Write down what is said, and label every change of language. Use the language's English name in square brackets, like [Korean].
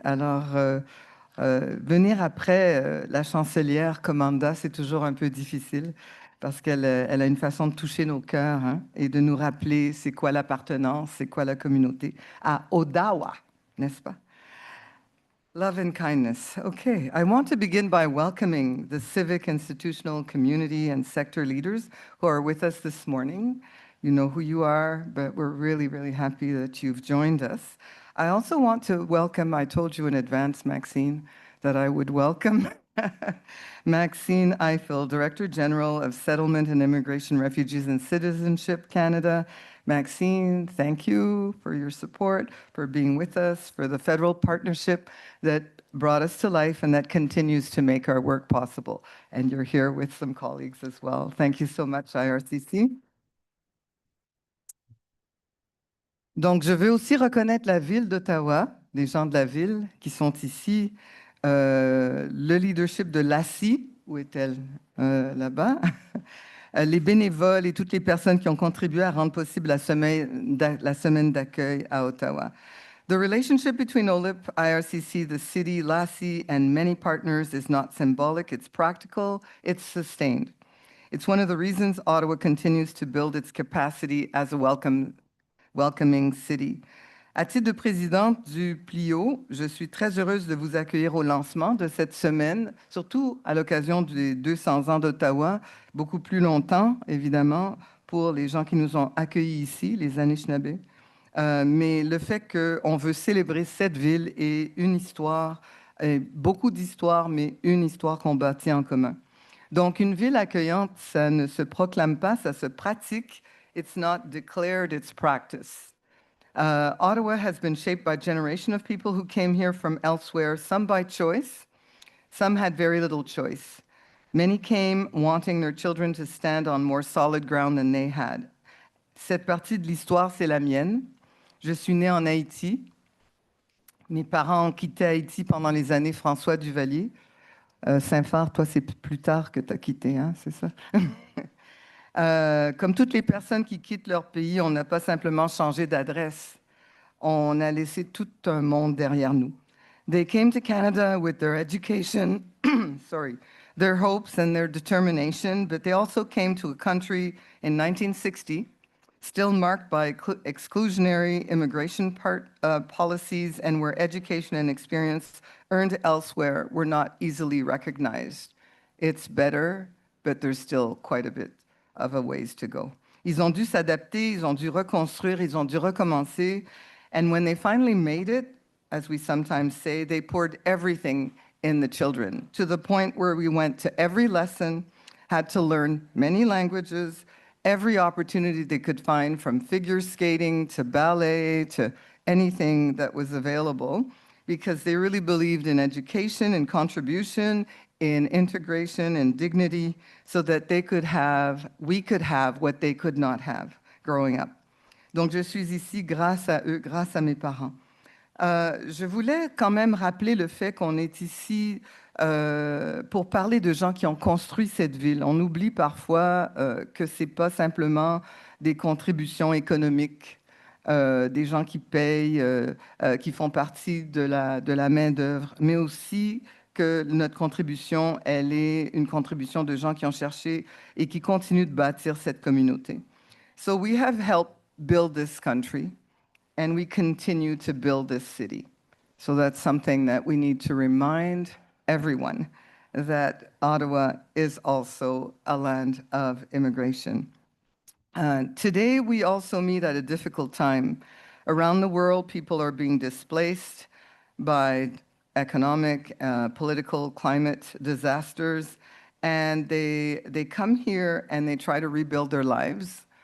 [French] Alors, venir après la chancelière Commanda, c'est toujours un peu difficile parce qu'elle a une façon de toucher nos cœurs, hein, et de nous rappeler c'est quoi l'appartenance, c'est quoi la communauté à Ottawa, n'est-ce pas? [English] Love and kindness. Okay, I want to begin by welcoming the civic, institutional, community, and sector leaders who are with us this morning. You know who you are, but we're really, really happy that you've joined us. I also want to welcome, I told you in advance, Maxine, that I would welcome Maxine Eiffel, Director General of Settlement and Immigration, Refugees and Citizenship Canada. Maxine, thank you for your support, for being with us, for the federal partnership that brought us to life and that continues to make our work possible. And you're here with some colleagues as well. Thank you so much, IRCC. [French] Donc, je veux aussi reconnaître la ville d'Ottawa, les gens de la ville qui sont ici, le leadership de l'ACI, où est-elle là-bas, les bénévoles et toutes les personnes qui ont contribué à rendre possible la semaine d'accueil à Ottawa. [English] The relationship between OLIP, IRCC, the city, LACI, and many partners is not symbolic, it's practical, it's sustained. It's one of the reasons Ottawa continues to build its capacity as a welcoming city. [French] À titre de présidente du PLIO, je suis très heureuse de vous accueillir au lancement de cette semaine, surtout à l'occasion des 200 ans d'Ottawa, beaucoup plus longtemps, évidemment, pour les gens qui nous ont accueillis ici, les Anishinaabe. Mais le fait qu'on veut célébrer cette ville et une histoire, et beaucoup d'histoires, mais une histoire qu'on bâtit en commun. Donc, une ville accueillante, ça ne se proclame pas, ça se pratique. [English] It's not declared, it's practice. Ottawa has been shaped by a generation of people who came here from elsewhere, some by choice, some had very little choice. Many came wanting their children to stand on more solid ground than they had. [French] Cette partie de l'histoire, c'est la mienne. Je suis née en Haïti. Mes parents ont quitté Haïti pendant les années François Duvalier. Saint-Phar, toi, c'est plus tard que tu as quitté, hein, c'est ça? Comme toutes les personnes qui quittent leur pays, on n'a pas simplement changé d'adresse. On a laissé tout un monde derrière nous. [English] They came to Canada with their education, their hopes and their determination, but they also came to a country in 1960, still marked by exclusionary immigration policies and where education and experience earned elsewhere were not easily recognized. It's better, but there's still quite a bit of a ways to go. [French] Ils ont dû s'adapter, ils ont dû reconstruire, ils ont dû recommencer. [English] And when they finally made it, as we sometimes say, they poured everything in the children to the point where we went to every lesson, had to learn many languages, every opportunity they could find, from figure skating to ballet to anything that was available, because they really believed in education and contribution, in integration and dignity, so that we could have what they could not have growing up. [French] Donc, je suis ici grâce à eux, grâce à mes parents. Je voulais quand même rappeler le fait qu'on est ici pour parler de gens qui ont construit cette ville. On oublie parfois que ce n'est pas simplement des contributions économiques, des gens qui payent, qui font partie de la main-d'œuvre, mais aussi que notre contribution, elle est une contribution de gens qui ont cherché et qui continuent de bâtir cette communauté. [English] So we have helped build this country, and we continue to build this city. So that's something that we need to remind everyone, that Ottawa is also a land of immigration. Today, we also meet at a difficult time. Around the world, people are being displaced by economic, political, climate disasters, and they come here and they try to rebuild their lives.